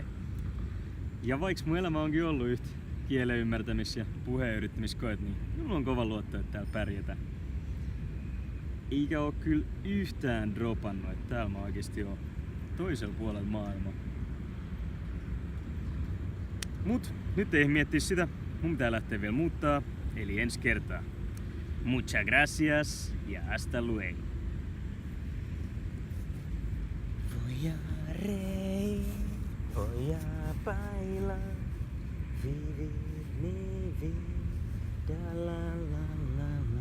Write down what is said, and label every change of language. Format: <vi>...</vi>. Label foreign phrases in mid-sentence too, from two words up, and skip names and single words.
<fi>Ja vaikka mun elämä onkin ollut yhtä kielen ymmärtämis- ja puheen yrittämiskoet, niin mulla on kova luotto, että täällä pärjätään. Eikä oo kyllä yhtään dropannut, että täällä mä oikeesti oon toisella puolella maailmaa. Mut nyt ei miettiä sitä, mun pitää lähteä vielä muuttaa, eli ensi kertaa.</fi> <es>Muchas gracias ja hasta luego. Voy a reír, voy a bailar, vivir mi vida, la la la la.</es>